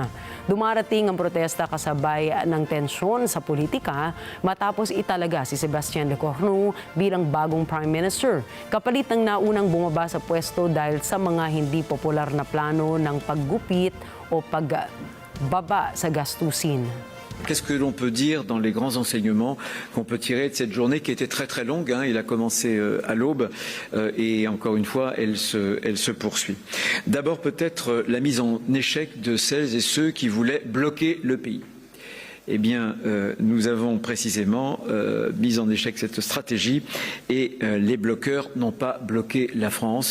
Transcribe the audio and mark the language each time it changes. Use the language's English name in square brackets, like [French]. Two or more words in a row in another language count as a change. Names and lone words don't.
[Filipino] Dumarating ang protesta kasabay ng tensyon sa politika matapos italaga si Sebastien Lecornu bilang bagong [English] Prime Minister. [Filipino] Kapalit ng naunang bumaba sa pwesto dahil sa mga hindi popular na plano ng paggupit o pagbaba sa gastusin. [French] Qu'est-ce que l'on peut dire dans les grands enseignements qu'on peut tirer de cette journée qui était très très longue, hein. Il a commencé à l'aube et encore une fois, elle se poursuit. D'abord peut-être la mise en échec de celles et ceux qui voulaient bloquer le pays. Eh bien, nous avons précisément mis en échec cette stratégie et les bloqueurs n'ont pas bloqué la France.